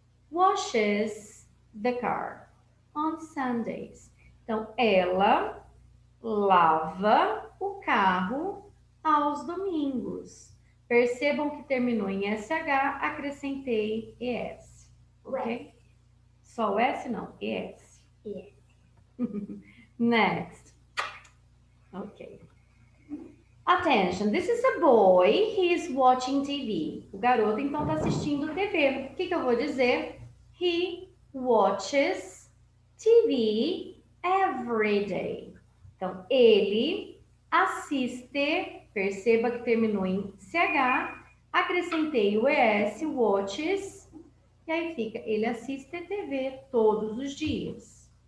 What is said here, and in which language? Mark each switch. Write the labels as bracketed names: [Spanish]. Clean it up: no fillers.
[English] Washes the car on Sundays. [Portuguese] Então, ela lava o carro aos domingos. Percebam que terminou em SH, acrescentei ES. Ok? Só o S não, ES. [English] Yes. Next. Ok. Attention, this is a boy, he is watching TV. [Portuguese] O garoto então está assistindo TV. O que eu vou dizer? [English] He watches TV every day. [Portuguese] Então, ele assiste, perceba que terminou em CH, acrescentei o ES, watches, e aí fica, ele assiste TV todos os dias.